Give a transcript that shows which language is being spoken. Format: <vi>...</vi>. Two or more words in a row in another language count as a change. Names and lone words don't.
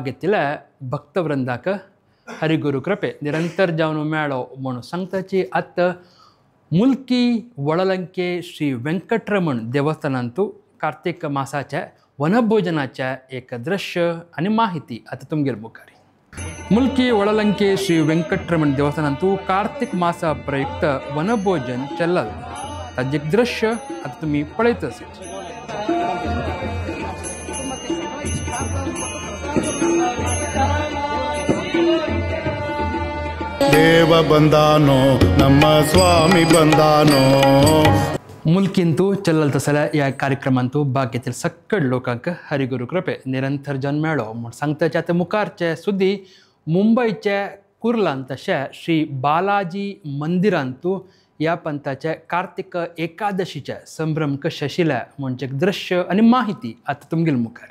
<kok>घेतिल्ल्या भक्तवृंदाक हरिगुरू कृपे निरंतर जावन मेळो म्हणून सांगताची आतां मुल्की वळलंके श्री वेंकटरमण देवस्थानांतू कार्तिक मासाचे वनभोजनाचे एक दृश्य आनी माहिती आतां तुमगेले मुखार. मुल्की वळलंके श्री वेंकटरमण देवस्थानांतू कार्तिक मासा प्रयुक्त वनभोजन चल्लल ताजें एक दृश्य आतां तुमी पळयतच.</kok> <kn>ದೇವ ಬಂದಾನೋ ನಮ್ಮ ಸ್ವಾಮಿ ಬಂದಾನೋ.</kn> <kok>मुल्कींतू चल्लल तसल्या ह्या कार्यक्रमांतू भाग घेतिल्ल्या सक्कड लोकांक हरिगुरू कृपे निरंतर जन मेळो म्हूण सांगताचे आतां मुखारचे सुद्दी मुंबयचे कुर्लांत तशें श्री बालाजी मंदिरांतू ह्या पंथाचे कार्तिक एकादशीचे संभ्रम कशे आशिल्ले म्हणचे दृश्य आनी माहिती आतां तुमगेले मुखार.</kok>